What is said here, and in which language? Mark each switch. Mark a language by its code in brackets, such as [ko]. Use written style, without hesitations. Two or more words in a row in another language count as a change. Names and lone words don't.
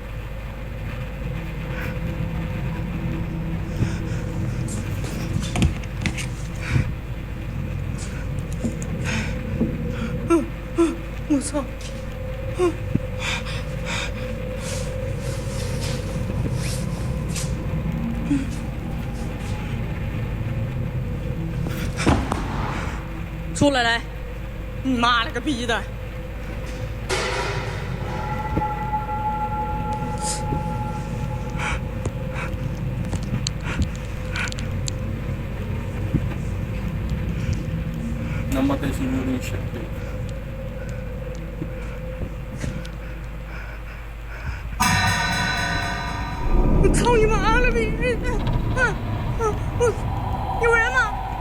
[zh] 我操！出来来！你妈了个逼的！ [tl] Namatay siguro yung chef. [zh] 我操你妈了逼！我有人吗？